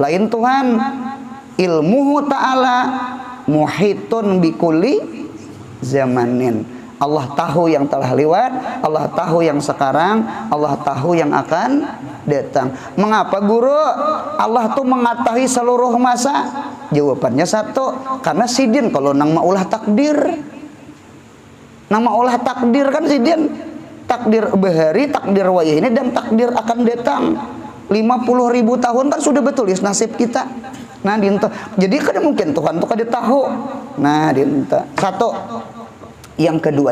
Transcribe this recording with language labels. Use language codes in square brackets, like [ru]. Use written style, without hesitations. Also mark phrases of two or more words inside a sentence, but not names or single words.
[id] Lain Tuhan [ar] ilmuhu ta'ala muhitun bikulli zamanin. [id] Allah tahu yang telah lewat, Allah tahu yang sekarang, Allah tahu yang akan datang. Mengapa guru? Allah tuh mengetahui seluruh masa. [bjn] Jawabannya satu, karena sidin kalau nang maulah takdir. Nang maulah takdir kan sidin. Takdir bahari, takdir wayah ini dan takdir akan datang. [id] 50.000 tahun kan sudah betulis nasib kita. Nah dinta. Jadi kan mungkin Tuhan tuh kada tahu. Nah dinta. Satu. Yang kedua.